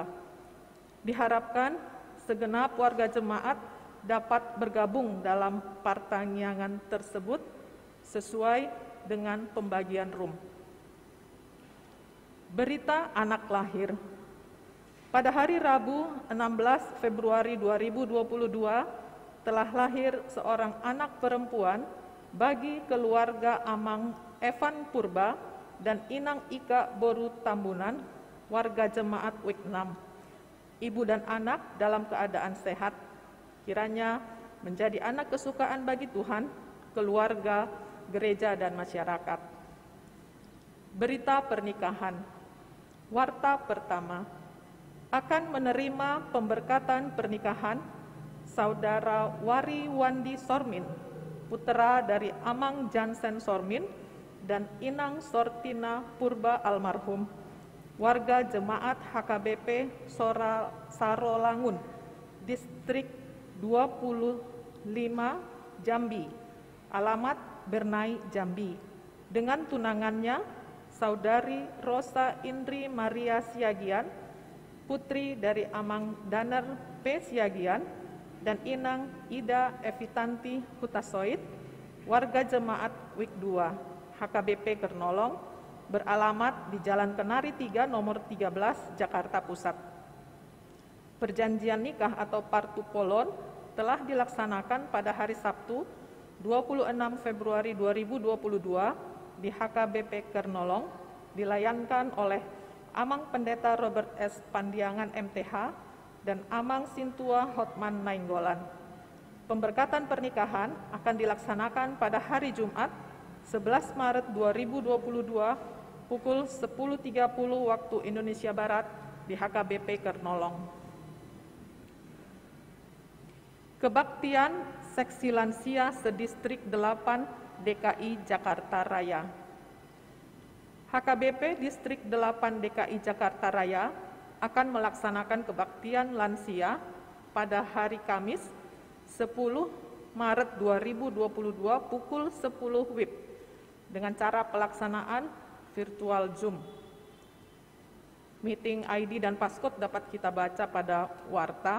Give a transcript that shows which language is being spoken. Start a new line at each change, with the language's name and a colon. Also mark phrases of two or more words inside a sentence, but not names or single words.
Indonesian: Diharapkan segenap warga jemaat dapat bergabung dalam pertanggiangan tersebut sesuai dengan pembagian room. Berita anak lahir. Pada hari Rabu 16 Februari 2022 telah lahir seorang anak perempuan bagi keluarga Amang Evan Purba dan Inang Ika Boru Tambunan, warga jemaat WIK 6. Ibu dan anak dalam keadaan sehat, kiranya menjadi anak kesukaan bagi Tuhan, keluarga, gereja, dan masyarakat. Berita pernikahan. Warta pertama, akan menerima pemberkatan pernikahan Saudara Wari Wandi Sormin, putra dari Amang Jansen Sormin dan Inang Sortina Purba almarhum, warga jemaat HKBP Sarolangun, distrik 25 Jambi, alamat Bernai Jambi, dengan tunangannya Saudari Rosa Indri Maria Siagian, putri dari Amang Daner P. Siagian, dan Inang Ida Evitanti Hutasoid, warga jemaat WIK 2, HKBP Kernolong, beralamat di Jalan Kenari 3 nomor 13, Jakarta Pusat. Perjanjian nikah atau partupolon telah dilaksanakan pada hari Sabtu 26 Februari 2022 di HKBP Kernolong, dilayankan oleh Amang Pendeta Robert S. Pandiangan MTH dan Amang Sintua Hotman Nainggolan. Pemberkatan pernikahan akan dilaksanakan pada hari Jumat 11 Maret 2022 pukul 10.30 waktu Indonesia Barat di HKBP Kernolong. Kebaktian Seksi Lansia Sedistrik 8 DKI Jakarta Raya. HKBP Distrik 8 DKI Jakarta Raya akan melaksanakan kebaktian lansia pada hari Kamis 10 Maret 2022 pukul 10 WIB dengan cara pelaksanaan virtual Zoom. Meeting ID dan passcode dapat kita baca pada warta.